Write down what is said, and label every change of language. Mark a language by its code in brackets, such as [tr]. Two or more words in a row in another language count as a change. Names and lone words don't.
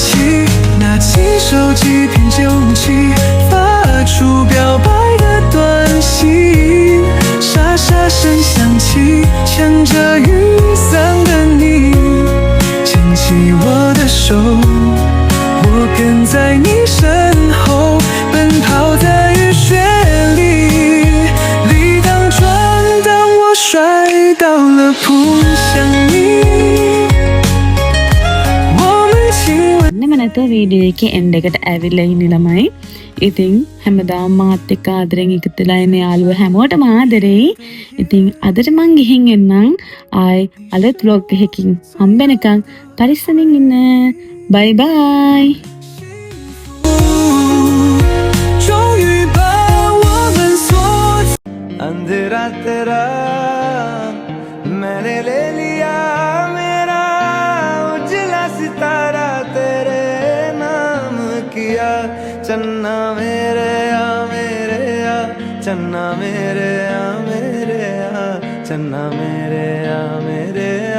[zh] 拿起手机凭旧记，发出表白的短信，沙沙声响起，牵着雨伞的你，牵起我的手，我跟在你身后，奔跑在雨雪里，礼当转当我摔到了扑向你。 [si] එන්නම නැතුව වීඩියෝ එකේ එන්ඩ් එකට ඇවිල්ලා ඉන්නේ ළමයි. ඉතින් හැමදාම මාත් එක්ක ආදරෙන් එකතු වෙලා ඉන්න යාළුවෝ හැමෝටම ආදරෙයි. ඉතින් අදට මං ගිහින් එන්නම්. ආයි අලුත් vlog එකකින් හම්බෙනකන් පරිස්සමින් ඉන්න. [en] bye bye. [zh] 终于把我们锁。 [hi] अंधेरा तेरा मैंने ले लिया मेरा उजला सितारा तेरे नाम किया चन्ना मेरे आ चन्ना मेरे आ चन्ना मेरे आ